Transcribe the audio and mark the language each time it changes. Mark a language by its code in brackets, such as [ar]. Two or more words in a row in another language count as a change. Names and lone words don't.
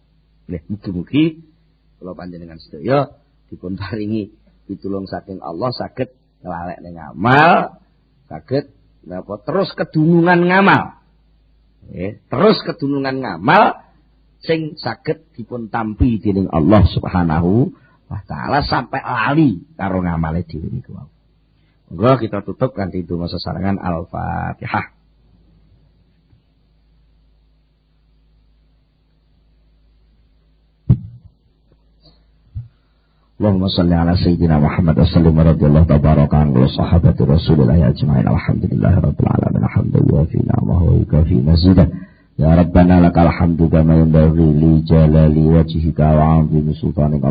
[jv] Nggih mugi-mugi kula panjenengan sedaya dipun paringi pitulung saking Allah saged ngelalek ning amal, saged napa terus kedunungan ngamal. Nggih, terus kedunungan ngamal sing saged dipun tampi dening Allah [ar] سبحانه وتعالى [jv] sampai lali karo ngamale dhewe niku wau. Monggo kita tutup kanthi donga sesarengan Al-Fatihah. [ar] اللهم صل على سيدنا محمد وسلم رضي الله تبارك عن صحابة رسول الله أجمعين الحمد لله رب العالمين حمدا يوافي نعمه ويكافئ مزيده يا ربنا لك الحمد كما ينبغي لجلال وجهك وعظيم سلطانك.